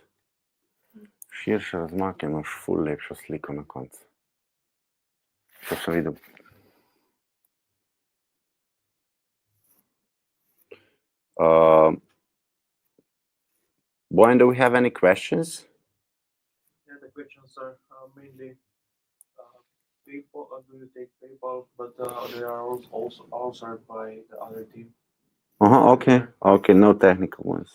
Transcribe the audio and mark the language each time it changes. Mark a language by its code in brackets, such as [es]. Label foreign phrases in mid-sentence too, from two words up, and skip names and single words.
[sl] Širše razmake imaš ful lepšo sliko na koncu. To sem videl. [en] Boyan, do we have any questions? Yeah, the questions are mainly PayPal. Do you take PayPal? But they are also answered by the other team. Okay, no technical ones.